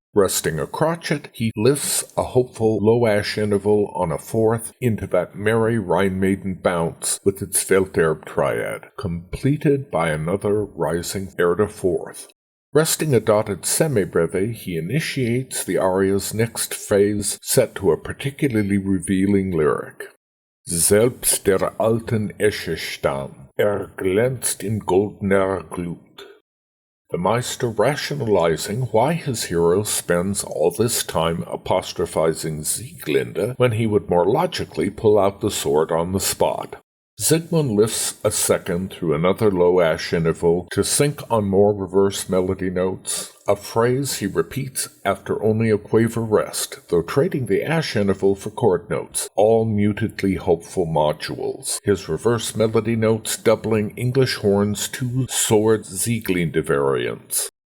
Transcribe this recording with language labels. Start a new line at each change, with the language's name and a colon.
English: Resting a crotchet, he lifts a hopeful low-ash interval on a fourth into that merry Rhine maiden bounce with its Welterb triad, completed by another rising Erde fourth. Resting a dotted semibreve, he initiates the aria's next phase set to a particularly revealing lyric.
German: Selbst der alten Eschestamm glänzt in goldener Glut.
English: The Meister rationalizing why his hero spends all this time apostrophizing Sieglinde when he would more logically pull out the sword on the spot. Siegmund lifts a second through another low-ash interval to sync on more reverse melody notes, a phrase he repeats after only a quaver rest, though trading the ash interval for chord notes, all mutedly hopeful modules, his reverse melody notes doubling English horn's two sword Sieglinde variants.